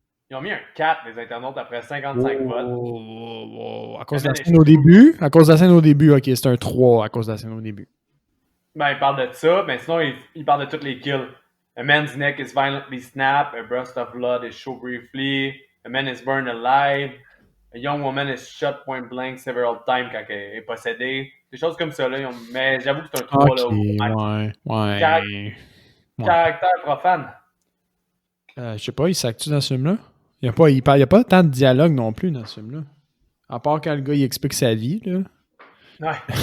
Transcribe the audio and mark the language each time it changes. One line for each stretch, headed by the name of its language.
French: Ils ont mis un 4, les internautes, après 55 votes. À cause de la scène au début? À cause de la scène au début, ok, c'est un 3 à cause de la scène au début. Ben, il parle de ça, mais sinon, il parle de toutes les kills.
English: A man's neck is violently snapped, a burst of blood is shown briefly, a man is burned alive, a young woman is shot point blank several times
French: quand elle est possédée. Des choses comme ça, là. Mais j'avoue que c'est un 3, là. Ok, ouais. Caractère profane. Je sais pas, il s'actue dans ce film-là? Il y a pas tant de dialogue non plus dans ce film-là. À part quand le gars il explique sa vie, là. Ouais.